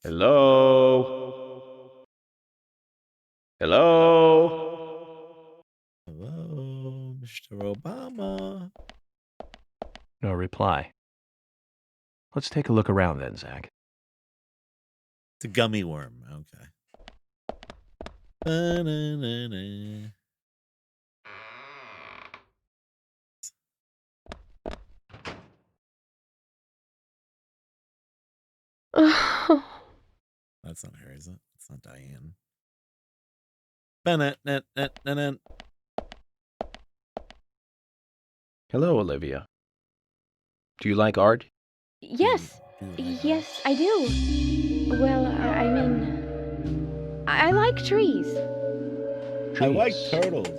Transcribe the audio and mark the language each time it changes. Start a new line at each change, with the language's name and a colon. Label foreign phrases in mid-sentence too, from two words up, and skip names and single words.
English: Hello? Hello? Hello, Mr. Obama. No reply. Let's take a look around then, Zach. It's a gummy worm. Okay. Ba-na-na-na. That's not her, is it? It's not Diane. Ba-na-na-na-na-na. Hello, Olivia. Do you like art? Yes. Yes, I do. Well, I mean, I like trees. I like turtles.